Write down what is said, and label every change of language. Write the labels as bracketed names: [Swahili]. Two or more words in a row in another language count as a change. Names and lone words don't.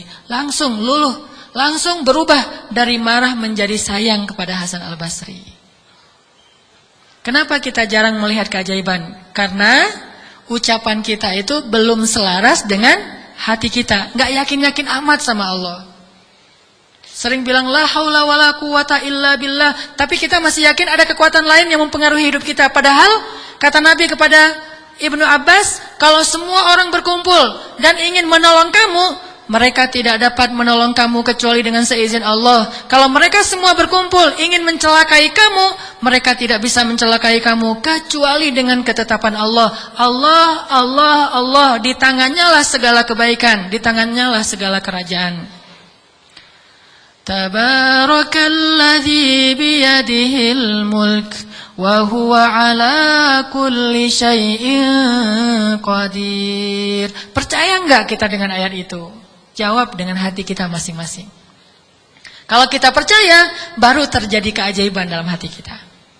[Indonesian] Langsung luluh, langsung berubah dari marah menjadi sayang kepada Hasan Al-Basri. Kenapa kita jarang melihat keajaiban? Karena ucapan kita itu belum selaras dengan hati kita. Nggak yakin-yakin amat sama Allah. Sering bilang [Arabic] لا حول ولا قوة إلا بالله, [Indonesian] tapi kita masih yakin ada kekuatan lain yang mempengaruhi hidup kita. Padahal kata Nabi kepada Ibnu Abbas, kalau semua orang berkumpul dan ingin menolong kamu, mereka tidak dapat menolong kamu kecuali dengan seizin Allah. Kalau mereka semua berkumpul ingin mencelakai kamu, mereka tidak bisa mencelakai kamu kecuali dengan ketetapan Allah. Allah, Allah, Allah, di tangannya lah segala kebaikan, di tangannya lah segala kerajaan. [Arabic] تبارك الذي بيده الملك وهو على كل شيء قدير. [Indonesian] Percaya enggak kita dengan ayat itu? Jawab dengan hati kita masing-masing. Kalau kita percaya, baru terjadi keajaiban dalam hati kita.